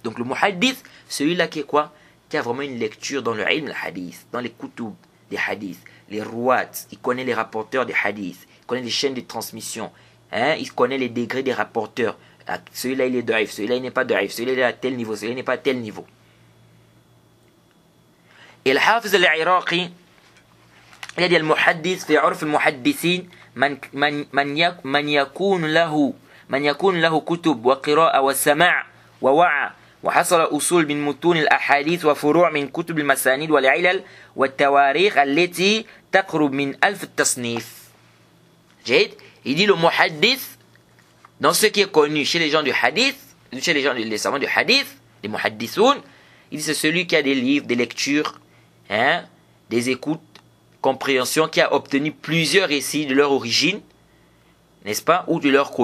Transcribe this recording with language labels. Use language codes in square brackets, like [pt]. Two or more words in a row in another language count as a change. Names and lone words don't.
[fr] Donc le muhaddith, celui-là qui est quoi? Qui a vraiment une lecture dans le [ar] علم الحديث, [fr] dans les kutub des hadiths, les ruwat, il connaît les rapporteurs des hadiths, il connaît les chaînes de transmission, il connaît les degrés des rapporteurs. Celui-là il est da'if, celui-là il n'est pas da'if, celui-là il est à tel niveau, celui-là il n'est pas à tel niveau. Et le Hafiz al-Iraqi, il a dit [ar] المحدث في عرف المحدثين من يكون له كتب وقراءة وسماع ووعى وحصل أصول من متون الأحاديث وفروع من كتب المسانيد والعلل والتواريخ التي تقرب من 1000 التصنيف. جيد. [fr] Il dit le muhaddith, dans ce qui est connu chez les gens du hadith, chez les gens, les savants du hadith, les muhaddithoun, il dit c'est celui qui a des livres, des lectures, des écoutes, compréhension, qui a obtenu plusieurs récits de leur origine, n'est-ce pas, ou de leur